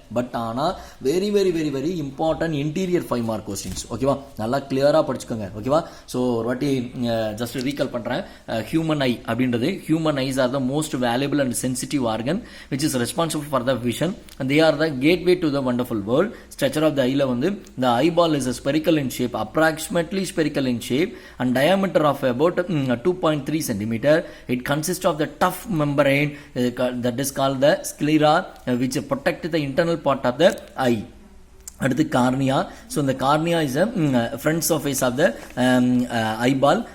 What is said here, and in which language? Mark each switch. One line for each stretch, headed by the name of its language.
English: But ஆனால் very very very very important interior 5 mark questions.
Tamil: ஓகேவா, நல்லா கிளியராக படிச்சுக்கோங்க. ஓகேவா, ஸோ ஒரு வாட்டி ஜஸ்ட் ரீகால் பண்ணுறேன்.
English: human eye
Tamil: அப்படின்றது,
English: Human eyes are the most valuable and sensitive organ which is responsible for the vision and they are the gateway to the wonderful world. Structure of the eye வந்து the eyeball is a spherical in shape, approximately spherical in shape and diameter of about 2.3 cm. It consists of the tough membrane that is called the sclera which protect the internal part of the eye.
Tamil: அடுத்து cornea.
English: So இந்த cornea is a front surface of the eyeball.